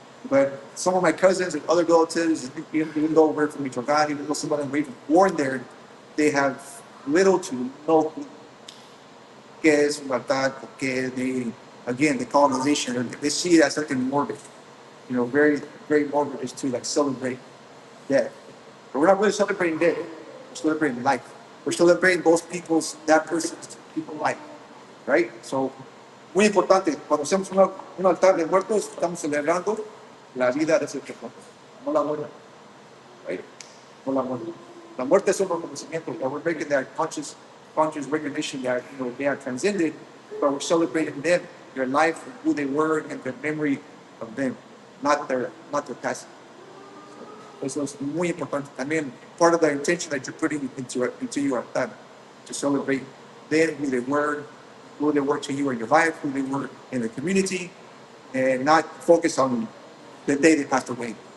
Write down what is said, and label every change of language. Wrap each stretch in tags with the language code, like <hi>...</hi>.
<en>But some of my cousins and other relatives, even though we're from Michoacan, even though some of them were even born there, they have little to no clue</en> <es>qué es un altar, porque</es> <en>again, the colonization, they see it as something morbid. Very, very morbid is to like celebrate death. But we're not really celebrating death. We're celebrating life. We're celebrating that person's people's life. Right?</en> <es>So, muy importante, cuando hacemos un altar de muertos, estamos celebrando la vida de ese persona, no la muerte. Right? No la muerte. La muerte es un reconocimiento,</es> <en>that we're making that conscious recognition that they are transcended, but we're celebrating them, their life, who they were, and the memory of them, not their past.</en> <es>Eso es muy importante. También</es> <en>part of the intention that you're putting into your altar, to celebrate them, who they were to you in your life, who they were in the community, and not focus on the day they passed away.</en>